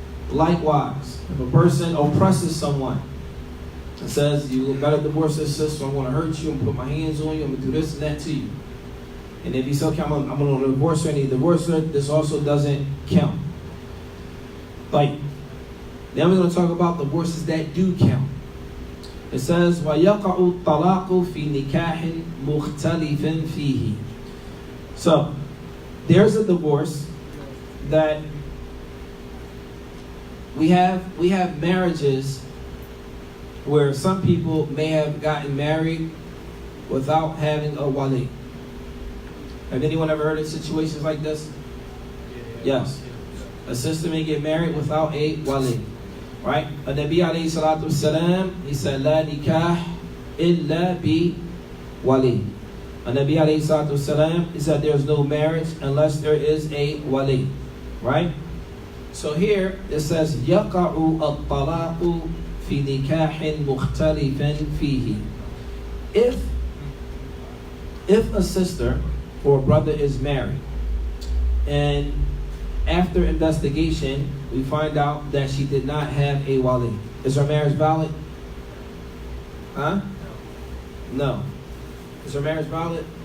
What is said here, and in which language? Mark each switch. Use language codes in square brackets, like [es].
[en] Likewise, if a person oppresses someone and says, you gotta divorce this sister, I'm gonna hurt you, I'm gonna put my hands on you, I'm gonna do this and that to you. And if you say, okay, I'm gonna divorce her, and he divorces her, this also doesn't count. Like, then we're gonna talk about divorces that do count. It says, [ar] وَيَقَعُ الطَّلَاقُ فِي نِكَاحٍ مُخْتَلِفٍ فِيهِ. [en] So, there's a divorce that we have marriages where some people may have gotten married without having a wali. Have anyone ever heard of situations like this? Yes. A sister may get married without a wali. Right? [ar] An-Nabi alayhi salatu wasalam, [en] he said, [ar] La nikah illa bi wali. [en] An-Nabi alayhi salatu wasalam, he said, there's no marriage unless there is a wali. Right? So here it says, [ar] يَقَعُ الطَّلَاقُ فِي نِكَاحٍ مُخْتَلِفٍ فِيهِ. [en] If a sister or a brother is married, and after investigation, we find out that she did not have a wali, is her marriage valid? Huh? No. Is her marriage valid?